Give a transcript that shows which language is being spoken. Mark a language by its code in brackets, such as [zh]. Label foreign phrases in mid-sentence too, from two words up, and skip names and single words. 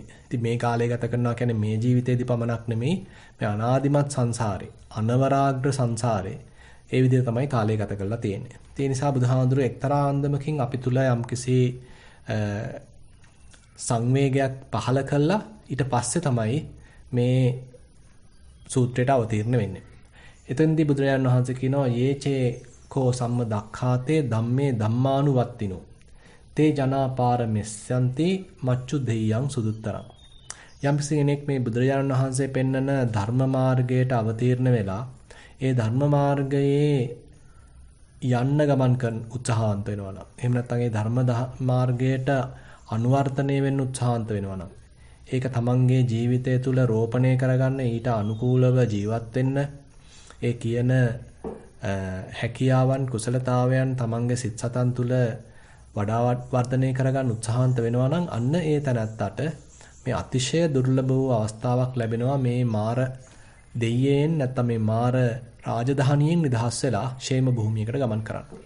[si] ඉතින් මේ කාලය ගත කරනවා කියන්නේ මේ ජීවිතේදී පමණක් නෙමෙයි, මේ අනාදිමත් සංසාරේ, අනවරාග්‍ර සංසාරේ ඒ විදිහට තමයි කාලය ගත කරලා තියෙන්නේ. ඒ නිසා බුදුහාඳුර එක්තරා අන්දමකින් අපි තුල යම්කිසි සංවේගයක් පහළ කළා. ඊට පස්සේ තමයි මේ සූත්‍රයට අවතීර්ණ වෙන්නේ. එතෙන්දී බුදුරජාණන් වහන්සේ කියනවා [pi] යේචේ කෝ සම්ම දක්ඛාතේ ධම්මේ ධම්මානුවත්තිනෝ තේ ජනාපාර මෙස්සන්ති මච්චු දෙයයන් සුදුත්තරං. [si] යම්කිසි කෙනෙක් මේ බුදුරජාණන් වහන්සේ පෙන්වන ධර්ම මාර්ගයට අවතීර්ණ වෙලා ඒ ධර්ම මාර්ගයේ යන්න ගමන් කරන උත්සාහන්ත වෙනවා නම්, එහෙම නැත්නම් ඒ ධර්ම මාර්ගයට අනුවර්තනය වෙන්න උත්සාහන්ත වෙනවා නම්, ඒක තමන්ගේ ජීවිතය තුළ රෝපණය කරගන්න, ඊට අනුකූලව ජීවත් වෙන්න, ඒ කියන හැකියාවන් කුසලතාවයන් තමන්ගේ සිත් සතන් තුළ වඩා වර්ධනය කරගන්න උත්සාහන්ත වෙනවා නම්, අන්න ඒ තැනත්තට මේ අතිශය දුර්ලභ වූ අවස්ථාවක් ලැබෙනවා මේ මාර දෙයියෙන් නැත්නම් මේ මාර රාජධානියෙන් නිදහස් වෙලා ෂේම භූමියකට ගමන් කරන්න.